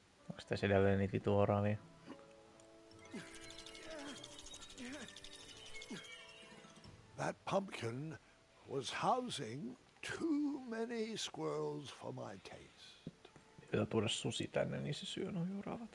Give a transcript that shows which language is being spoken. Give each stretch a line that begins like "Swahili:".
Finnish: Onks tässä edelleen niitä tuoraavia?
English: That pumpkin was housing too many squirrels for my taste.
Finnish: Pitää tuoda susi tänne, niin se syö nuo oravat.